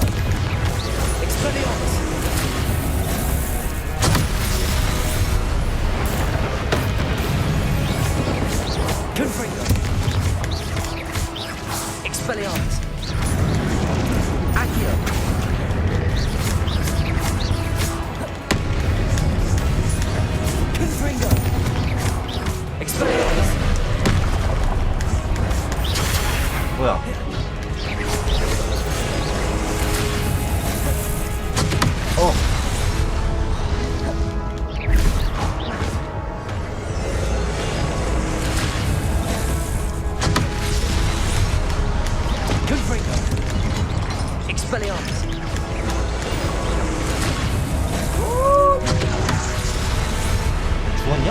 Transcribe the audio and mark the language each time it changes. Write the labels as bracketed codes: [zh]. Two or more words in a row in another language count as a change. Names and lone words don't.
[la] Expelliarmus! Confringo! Expelliarmus! Accio! Confringo! Expelliarmus! [ko] 뭐야? 어. [la] Confringo! Expelliarmus! [ko] 죽었냐?